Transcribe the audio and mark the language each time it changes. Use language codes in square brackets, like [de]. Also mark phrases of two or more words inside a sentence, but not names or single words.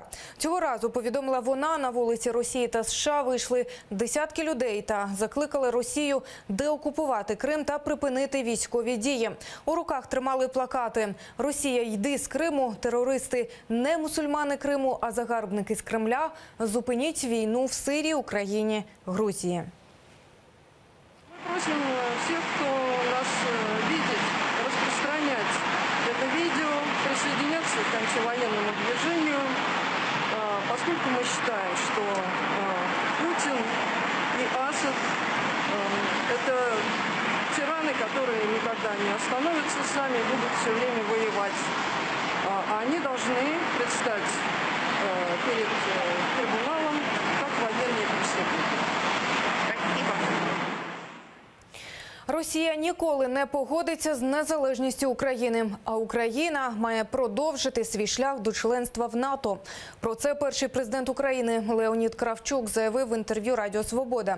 [uk] Цього разу, повідомила вона, на вулиці Росії та США вийшли десятки людей та закликали Росію деокупувати Крим та припинити військові дії. У руках тримали плакати «Росія, йди з Криму», «Терористи не мусульмани Криму, а загарбники з Кремля», «Зупиніть війну в Сирії, Україні, Грузії». [ru] Мы просим всех, кто нас видит, распространять это видео, присоединяться к антивоенному движению, поскольку мы считаем, что Путин и Асад – это тираны, которые никогда не остановятся сами, будут все время воевать. А они должны предстать перед трибуналом как военные преступники. [uk] Росія ніколи не погодиться з незалежністю України, а Україна має продовжити свій шлях до членства в НАТО. Про це перший президент України Леонід Кравчук заявив в інтерв'ю Радіо Свобода.